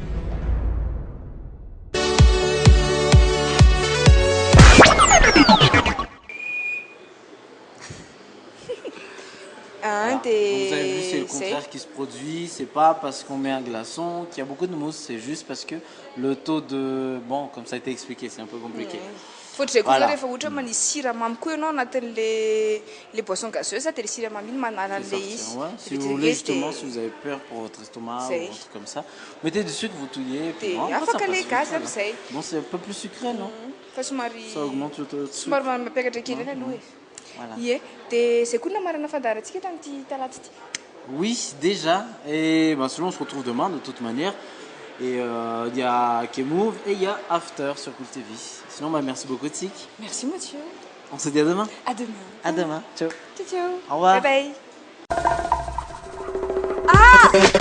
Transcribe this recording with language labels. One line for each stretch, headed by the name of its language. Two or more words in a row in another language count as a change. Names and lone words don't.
French: Hein, Vous avez vu, c'est le contraire qui se produit. C'est pas parce qu'on met un glaçon qu'il y a beaucoup de mousse, c'est juste parce que le taux de... Bon, comme ça a été expliqué, c'est un peu compliqué.
Malagasy: Fotry
French: Voilà.
Malagasy: rehefa ohatra manisy siramamy koa ianao anatin'le
French: boisson gazeuse
Malagasy: de le siramamy iny manala
French: C'est
Malagasy: an'le
French: sortir,
Malagasy: izy.
French: ouais. Si vous voulez justement, si vous avez peur pour votre estomac ou C'est. un truc comme ça, mettez dessus que vous touillez. Puis
Malagasy: De
French: bon, après, ça
Malagasy: afaka
French: passe le vite, gaz voilà.
Malagasy: amizay.
French: Bon, c'est un peu plus sucré, non?
Malagasy: Fa somary
French: Ça augmente le taux de sucre.
Malagasy: somary mampiakatra kely eny aloha e.
French: Voilà.
Malagasy: Ie, de zay koa namarana fandarantsika tamin'ity talaty ity.
French: Oui, déjà. Et ben, sinon, on se retrouve demain de toute manière. Et il y a K-Move et il y a After sur Cool TV. Sinon, bah, merci beaucoup, Tic. Merci Mathieu. On se dit à demain. À demain. À demain. Ciao. Ciao ciao. Au revoir. Bye bye. Ah!